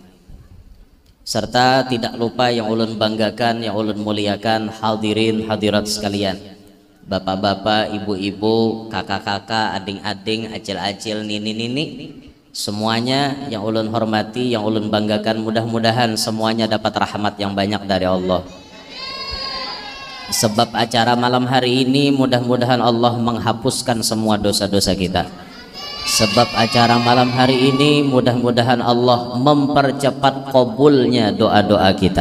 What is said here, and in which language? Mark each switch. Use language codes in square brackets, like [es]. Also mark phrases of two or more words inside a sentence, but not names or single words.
[id] Serta tidak lupa yang ulun banggakan, yang ulun muliakan, hadirin hadirat sekalian, bapak-bapak, ibu-ibu, kakak-kakak, ading-ading, acil-acil, nini-nini, semuanya yang ulun hormati, yang ulun banggakan, mudah-mudahan semuanya dapat rahmat yang banyak dari Allah. Sebab acara malam hari ini mudah-mudahan Allah menghapuskan semua dosa-dosa kita. Sebab acara malam hari ini mudah-mudahan Allah mempercepat kabulnya doa-doa kita.